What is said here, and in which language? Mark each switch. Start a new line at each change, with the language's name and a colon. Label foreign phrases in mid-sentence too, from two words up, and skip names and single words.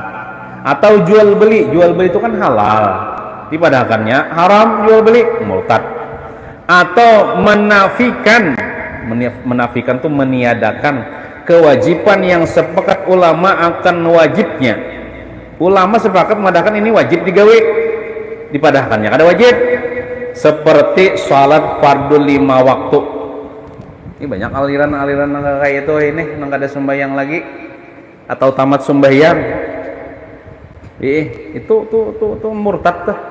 Banjar: Atau jual beli itu kan halal, dipadahakannya haram, jual beli, murtad.
Indonesian: Atau menafikan tuh meniadakan kewajiban yang sepakat ulama akan wajibnya.
Banjar: Ulama sepakat mengadakan ini wajib digawe, dipadahkannya kada wajib.
Indonesian: Seperti salat fardu 5 waktu.
Banjar: Ini banyak aliran-aliran kayak itu ini nang kada sembahyang lagi atau tamat sembahyang. Itu murtad tuh.